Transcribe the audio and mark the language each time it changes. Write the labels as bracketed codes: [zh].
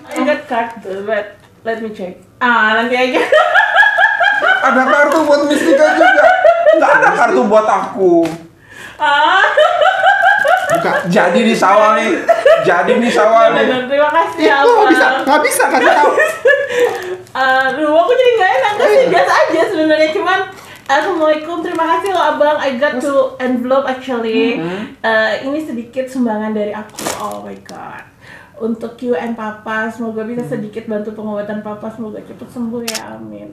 [en] I got card, but let me check. [id] Nanti aja. Ada kartu buat Mistika juga. Nggak ada kartu buat aku. Buka. Jadi nih sawal nih. Terima kasih ya Itu abang. nggak bisa kasih tahu. Aduh, aku jadi nggak enak kasih gas aja sebenarnya, cuman Assalamualaikum, terima kasih loh abang. [en] I got to envelope actually. [id] Ini sedikit sumbangan dari aku. Oh my god. Untuk QN Papa, semoga bisa sedikit bantu pengobatan Papa, semoga cepat sembuh ya, amin.